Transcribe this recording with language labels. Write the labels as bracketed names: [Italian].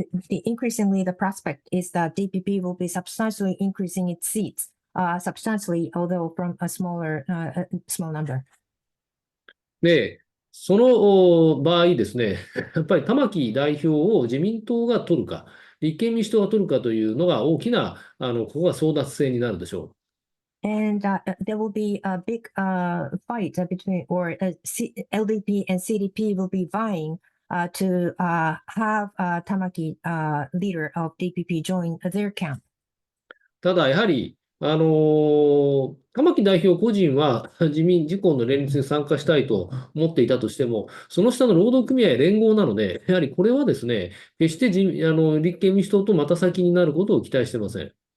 [English] Increasingly, the prospect is that DPP will be substantially increasing its seats, substantially, although from a small number. [Japanese] で、その場合ですね、やっぱり玉木代表を自民党が取るか、立憲民主党が取るかというのが大きな、ここが争奪戦になるでしょう。 [English] And there will be a big fight between, or LDP and CDP will be vying to have Tamaki, leader of DPP, join their camp. [Japanese] ただ、やはり、玉木代表個人は自公の連立に参加したいと思っていたとしても、その下の労働組合連合なので、やはりこれはですね、決して立憲民主党とまた先になることを期待していません。